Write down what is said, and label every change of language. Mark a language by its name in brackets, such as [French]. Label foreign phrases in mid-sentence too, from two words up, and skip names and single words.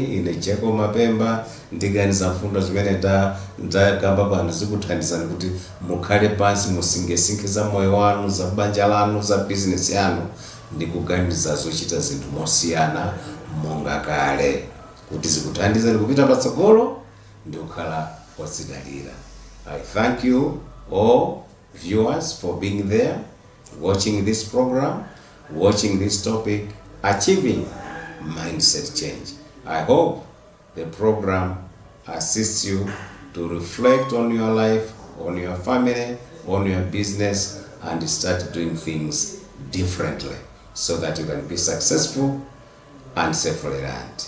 [Nyanja] Ine Jacob Mapemba, ndiganiza mfundo zimene ndakamba pano zikuthandizani kuti mukhale pansi, musingesinke za moyo wanu, za banja lanu, za business yanu, ndikuganiza zochita zinthu mosiyana monga kale, kuti zikuthandizani kupita patsogolo ndi kukhala odzidalira. [English] I thank you all viewers for being there, watching this program, watching this topic, achieving mindset change. I hope the program assists you to reflect on your life, on your family, on your business, and start doing things differently so that you can be successful and self-reliant.